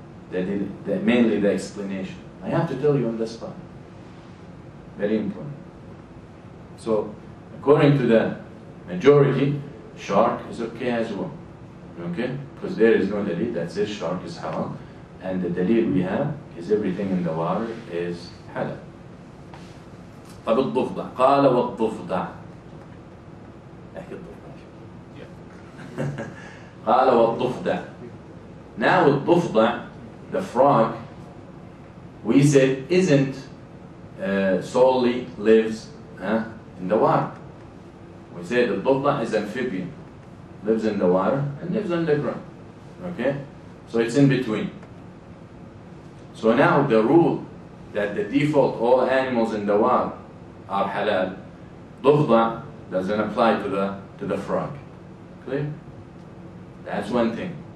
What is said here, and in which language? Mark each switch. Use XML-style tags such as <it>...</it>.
<en>Mainly the explanation. I have to tell you on the spot. Very important. So, according to the majority, shark is okay as well. Okay? Because there is no dalil that says shark is haram. And the dalil we have is everything in the water is halal.</en> <ar>طب الضفدع قال والضفدع احكي الضفدع قال والضفدع.</ar> <en>Now الضفدع, the frog, we said isn't solely lives in the water. We said the الضفدع is amphibian, lives in the water and lives underground. Okay, so it's in between. So now the rule that the default all animals in the water are halal, ضفدع doesn't apply to the frog. Clear? That's one thing.</en>